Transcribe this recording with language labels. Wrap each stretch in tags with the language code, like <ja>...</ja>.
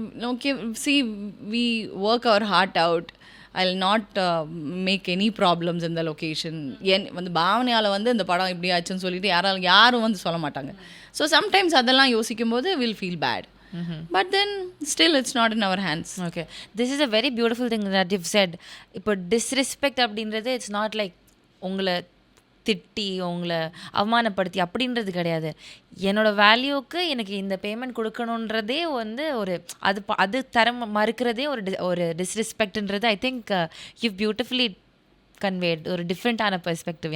<en>Okay, see, we work our heart out. I'll not make any problems in the location.</en> <ta>வந்து பாவனையால் வந்து இந்த படம் இப்படி ஆச்சுன்னு சொல்லிட்டு யாரும் வந்து சொல்ல மாட்டாங்க.</ta> <en>So sometimes அதெல்லாம் யோசிக்கும் போது will feel bad. But then still it's not in our hands. Okay, this is a very beautiful thing that you've said.</en> <ta>இப்போ disrespect அப்படின்றது</ta> <en>it's not like</en> <ta>உங்களை திட்டி உங்களை அவமானப்படுத்தி அப்படின்றது கிடையாது. என்னோடய வேல்யூக்கு எனக்கு இந்த பேமெண்ட் கொடுக்கணுன்றதே வந்து அது தர மறுக்கிறதே ஒரு டிஸ்ரெஸ்பெக்ட்ன்றது.</ta> <en>I think you beautifully conveyed</en> <ta>ஒரு டிஃப்ரெண்ட்டான</ta> <en>Perspective.</en>